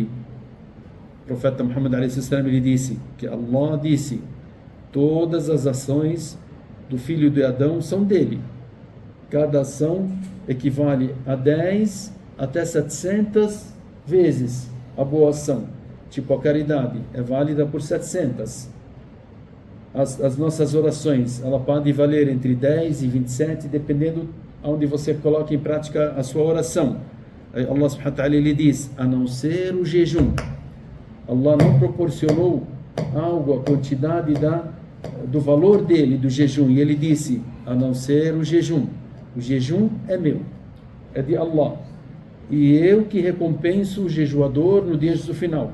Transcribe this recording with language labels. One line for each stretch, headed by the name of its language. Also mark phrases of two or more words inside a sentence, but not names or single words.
Portuguese: O profeta Muhammad a.s. ele disse que Allah disse: todas as ações do filho de Adão são dele. Cada ação equivale a 10 até 700 vezes a boa ação. Tipo, a caridade é válida por 700. As nossas orações, ela pode valer entre 10 e 27, dependendo onde você coloca em prática a sua oração.
Arabic: الله سبحانه وتعالى,
Portuguese: ele diz: a não ser o jejum. Allah não proporcionou algo, a quantidade do valor dele, do jejum. E ele disse: a não ser o jejum. O jejum é meu, é de Allah. E eu que recompenso o jejuador no dia do final.